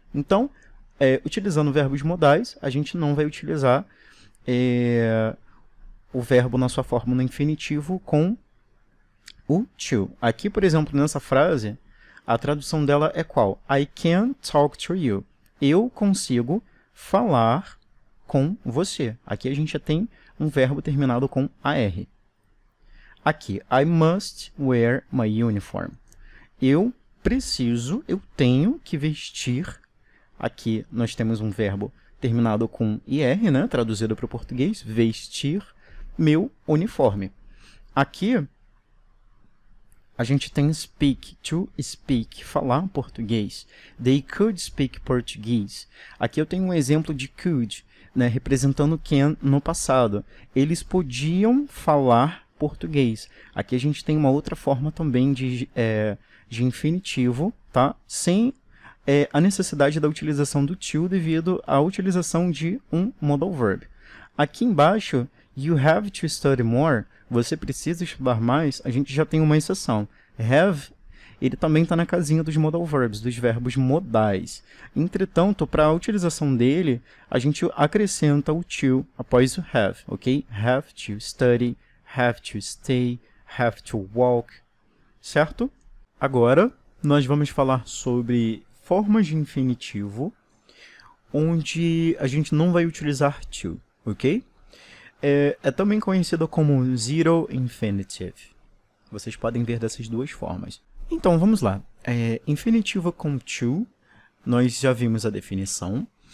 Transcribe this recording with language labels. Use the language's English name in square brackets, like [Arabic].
[Portuguese] Então, utilizando verbos modais, a gente não vai utilizar o verbo na sua forma no infinitivo com o to. Aqui, por exemplo, nessa frase, a tradução dela é qual? [English] I can talk to you. [Portuguese] Eu consigo falar com você. Aqui a gente já tem um verbo terminado com AR. [English] Aqui, I must wear my uniform. [Portuguese] Eu tenho que vestir. Aqui nós temos um verbo terminado com IR, né? Traduzido para o português, vestir meu uniforme. Aqui a gente tem speak, to speak, falar português. [English] They could speak português. [Portuguese] Aqui eu tenho um exemplo de could, né, representando can no passado. Eles podiam falar português. Aqui a gente tem uma outra forma também de infinitivo, tá? Sem a necessidade da utilização do to devido à utilização de um modal verb. Aqui embaixo, [English] you have to study more. [Portuguese] Você precisa estudar mais, a gente já tem uma exceção. Have, ele também está na casinha dos modal verbs, dos verbos modais. Entretanto, para a utilização dele, a gente acrescenta o to após o have, ok? [English] Have to study, have to stay, have to walk, certo? [Portuguese] Agora, nós vamos falar sobre formas de infinitivo, onde a gente não vai utilizar to, ok? É também conhecido como zero infinitive. Vocês podem ver dessas duas formas. Então, vamos lá. Infinitivo com to, nós já vimos a definição.